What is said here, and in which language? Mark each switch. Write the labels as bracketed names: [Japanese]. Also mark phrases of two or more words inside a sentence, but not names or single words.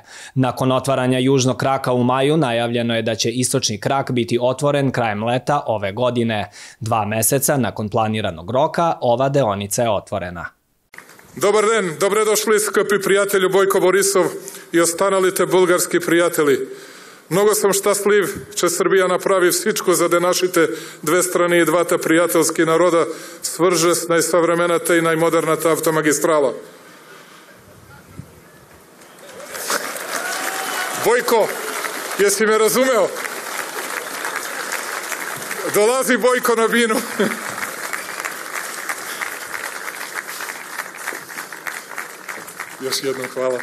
[Serbian] Nakon otvaranja južnog kraka u maju najavljeno je da će istočni krak biti otvoren krajem leta ove godine. 2 meseca nakon planiranog roka ova deonica je otvorena. [Bulgarian] Добър ден, [Serbian] dobrodošli skupi prijatelju [Bulgarian] Bojko Borisov i останалите български приятели. Много сам щастлив, че Srbija napravi всичко, за да нашите две страни и двата приятелски народа свърже с най-съвременната и най-модерната автомагистрала. [Serbian] Bojko, jesi me razumeo? Dolazi Bojko na binu. Još jednom hvala.